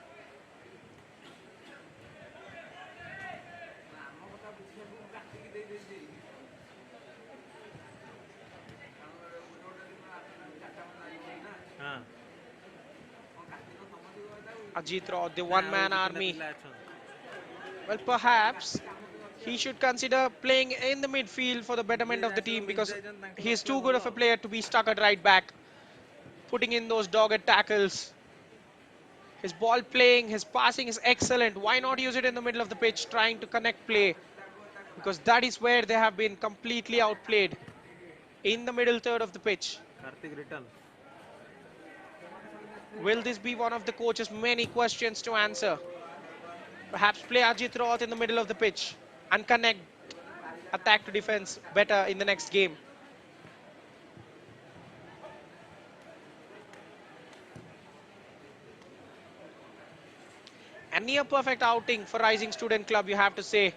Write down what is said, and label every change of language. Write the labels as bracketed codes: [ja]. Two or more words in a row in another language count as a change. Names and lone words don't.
[en] हाँ Ajit Raut, the [or] ନା ଆଉ [en] one-man [or] ଦି ତିନିଟା [en] army. [or] ପିଲା ଅଛନ୍ତି [en] Well, perhaps he should consider playing in the midfield for the betterment [or] ଯିଏ [en] of the [or] ଆସିବ [en] team [or] ମିସ୍ [en] because [or] ଯାଇଛନ୍ତି ତାଙ୍କୁ [en] he's [or] ରଖିଲେ [en] too good [or] ଭଲ [en] of a player to be stuck at right back, putting in those dogged tackles. His ball playing, his passing is excellent. Why not use it in the middle of the pitch, trying to connect play? Because that is where they have been completely outplayed, in the middle third of the pitch. କାର୍ତ୍ତିକ ରିଟର୍ନ Will this be one of the coach's many questions to answer? Perhaps play Ajit Roth in the middle of the pitch and connect attack to defense better in the next game. A near perfect outing for Rising Student Club, you have to say.